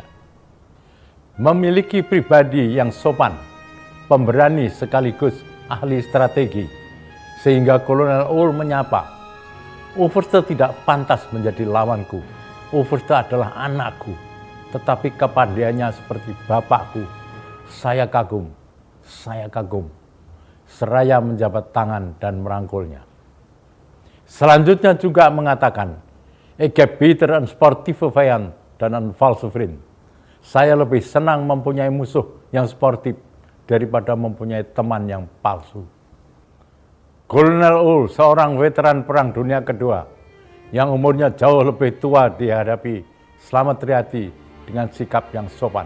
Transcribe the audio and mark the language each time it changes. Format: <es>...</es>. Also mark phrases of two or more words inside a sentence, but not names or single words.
<id>Memiliki pribadi yang sopan, pemberani sekaligus ahli strategi, sehingga Kolonel Uhl menyapa, "Overste tidak pantas menjadi lawanku. Overste adalah anakku, tetapi kepandaiannya seperti bapakku. Saya kagum, saya kagum." Seraya menjabat tangan dan merangkulnya. Selanjutnya juga mengatakan,</id> <nl>"Ik heb beter een sportieve vijand dan een valse vriend."</nl> <id>Saya lebih senang mempunyai musuh yang sportif daripada mempunyai teman yang palsu. Kolonel Uhl, seorang veteran Perang Dunia Kedua, yang umurnya jauh lebih tua dihadapi Slamet Riyadi dengan sikap yang sopan.</id>